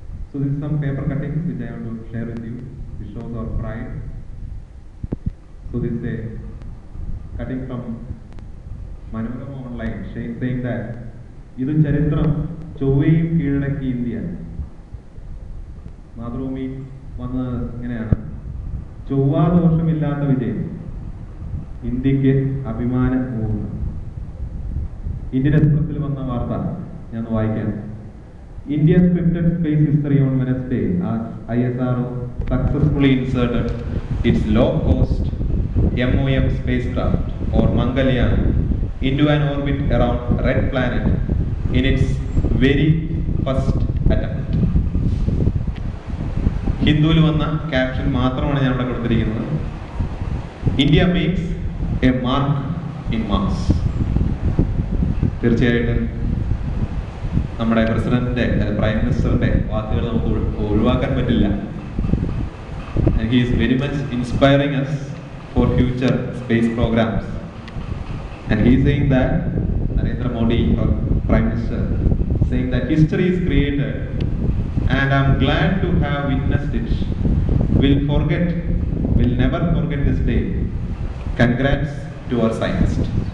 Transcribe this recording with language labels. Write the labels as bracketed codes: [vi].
[en] So this is some paper cuttings which I want to share with you. This shows our pride. So this is a cutting from Manorama Online saying that [ml] ഇതും ചരിത്രം ചൊവ്വയും കീഴടക്കി India. Mathrubhumi വന്നത് ഇങ്ങനെയാണ്: ചൊവ്വാദോഷമില്ലാത്ത വിജയം, ഇന്ത്യക്ക് അഭിമാന മുഹൂർത്തം. ഇന്ത്യൻ എക്സ്പ്രസിൽ വന്ന വാർത്ത ഞാൻ വായിക്കാം. [en] India scripted space history on Wednesday as ISRO successfully inserted its low-cost MOM spacecraft or Mangalyaan into an orbit around Red Planet in its very first attempt. [ml] ഹിന്ദുവിൽ വന്ന ക്യാപ്ഷൻ മാത്രമാണ് ഞാൻ ഇവിടെ കൊടുത്തിരിക്കുന്നത്. [en] India makes a mark in Mars. [ml] തീർച്ചയായിട്ടും നമ്മുടെ പ്രസിഡന്റിന്റെ prime മിനിസ്റ്ററിന്റെ വാക്കുകൾ നമുക്ക് ഒഴിവാക്കാൻ പറ്റില്ല. [en] He is very much inspiring us for future space programs. And he is saying that Narendra Modi, our Prime Minister, saying that history is created and I am glad to have witnessed it. Will never forget this day. Congrats to our scientists.